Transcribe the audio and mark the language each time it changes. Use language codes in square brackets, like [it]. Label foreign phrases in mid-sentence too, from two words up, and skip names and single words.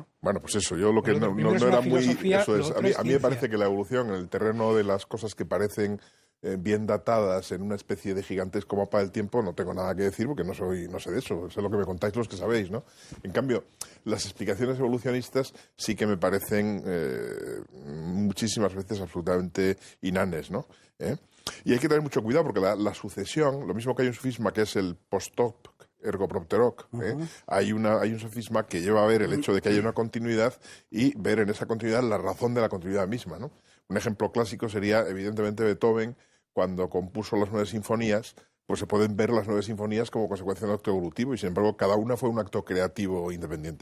[es] Bueno, pues eso, yo lo que no era muy... Eso es, a mí me parece que la evolución en el terreno de las cosas que parecen bien datadas en una especie de gigantesco mapa del tiempo, no tengo nada que decir porque no sé de eso, sé lo que me contáis los que sabéis, ¿no? En cambio, las explicaciones evolucionistas sí que me parecen muchísimas veces absolutamente inanes, ¿no? Y hay que tener mucho cuidado porque la sucesión, lo mismo que hay un sofisma que es el [la] post-hoc ergo propter hoc, [es] hay un sofisma que lleva a ver el hecho de que haya una continuidad y ver en esa continuidad la razón de la continuidad misma, ¿no? Un ejemplo clásico sería, evidentemente, Beethoven, cuando compuso las 9 sinfonías, pues se pueden ver las 9 sinfonías como consecuencia de un acto evolutivo y, sin embargo, cada una fue un acto creativo independiente.